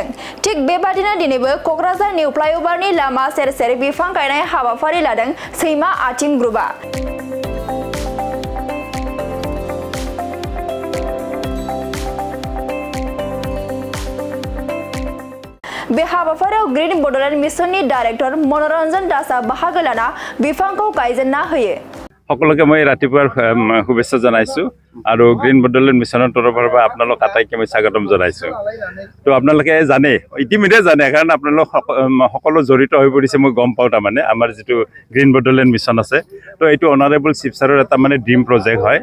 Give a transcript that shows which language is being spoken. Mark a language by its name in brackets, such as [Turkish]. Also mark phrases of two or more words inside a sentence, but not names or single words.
[Bodo] थिग बेबादिनो दिनैबो कक्राझार निउ फ्लाइओभारनि लामा सेर सेर बिफां गायनाय हाबाफारि लादों सैमा आथिं ग्रुपआ। बे हाबाफारियाव ग्रीन बडलेण्ड मिशननि डाइरेक्टर मनोरंजन दासआ बाहागो लाना बिफांखौ गायजेनना होयो। [Assamese] সকলোকে মই ৰাতিপুৱাৰ শুভেচ্ছা জনাইছো আৰু গ্ৰীণ বডলেণ্ড মিছনৰ তৰফৰ পৰা আপোনালোক আটাইকে মই স্বাগতম জনাইছো। তো আপোনালোকে জানে ইতিমধ্যে জানে কাৰণ আপোনালোক সকলো জড়িত হৈ পৰিছে মই গম পাওঁ। তাৰমানে আমাৰ যিটো গ্ৰীণ বডলেণ্ড মিছন আছে তো এইটো অনাৰেবল চিফ ছাৰৰ এটা মানে ড্ৰিম প্ৰজেক্ট হয়।